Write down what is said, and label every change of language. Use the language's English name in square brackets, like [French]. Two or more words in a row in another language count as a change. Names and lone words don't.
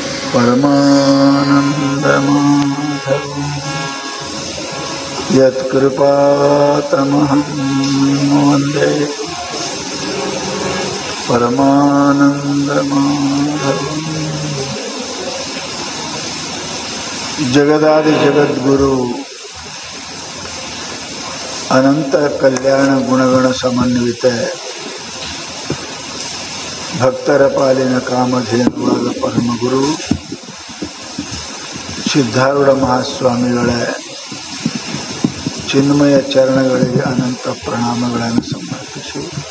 [Sanskrit] परमानन्दमाधव यत्कृपातमहं वन्दे परमानन्दमाधव। जगदादि जगद्गुरु अनंत कल्याण गुणगण समन्वित [Kannada] ಭಕ್ತರ ಪಾಲಿನ ಕಾಮಧೇನುವಾದ ಪರಮಗುರು ಸಿದ್ಧಾರೂಢ ಮಹಾಸ್ವಾಮಿಗಳ ಚಿನ್ಮಯ ಚರಣಗಳಿಗೆ ಅನಂತ ಪ್ರಣಾಮಗಳನ್ನು ಸಮರ್ಪಿಸಿ